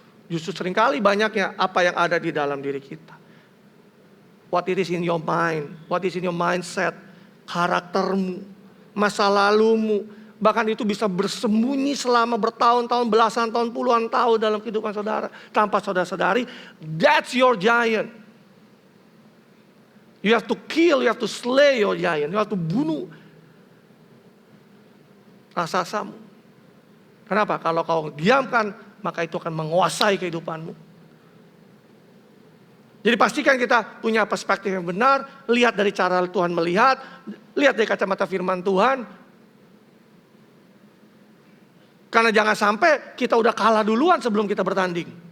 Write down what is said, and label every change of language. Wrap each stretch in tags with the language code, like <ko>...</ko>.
<id>Justru seringkali banyaknya apa yang ada di dalam diri kita.</id> <en>What it is in your mind, what is in your mindset,</en> <id>karaktermu, masa lalumu. Bahkan itu bisa bersembunyi selama bertahun-tahun, belasan tahun, puluhan tahun dalam kehidupan saudara. Tanpa saudara sadari,</id> <en>that's your giant. You have to kill, you have to slay your giant. You have to</en> <id>bunuh rasasamu. Kenapa? Kalau kau diamkan, maka itu akan menguasai kehidupanmu. Jadi pastikan kita punya perspektif yang benar, lihat dari cara Tuhan melihat, lihat dari kacamata firman Tuhan. Karena jangan sampai kita udah kalah duluan sebelum kita bertanding.</id>